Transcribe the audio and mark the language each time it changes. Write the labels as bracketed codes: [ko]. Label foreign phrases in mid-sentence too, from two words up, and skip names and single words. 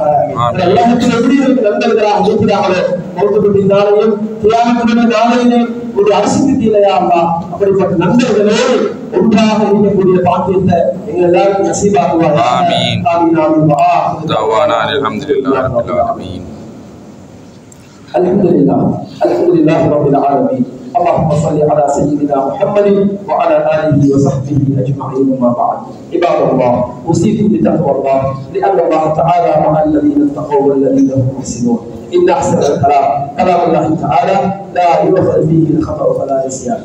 [ta] உலகத்தில் எப்படி நண்பர்களாக இருக்கிறார்களோ மௌத்துடைய நாளையும் கியாமத்துடைய நாளையிலும் ஒரு அரசுக்கு கீழையா அப்படிப்பட்ட நண்பர்களோடு ஒன்றாக இருக்கக்கூடிய பாக்கியத்தை எங்கள் எல்லாருக்கும் நசீபாக்குவாங்க. [ar] آمين آمين آمين. دعوانا الحمد لله رب العالمين. الحمد لله رب العالمين. اللهم صل على سيدنا محمد وعلى اله وصحبه اجمعين. وما بعد، عباد الله، اوصيكم بتقوى الله، لان الله تعالى مع الذين اتقوا والذين هم محسنون. ان احسن الكلام كلام الله تعالى لا يؤخذ فيه الخطا ولا نسيان.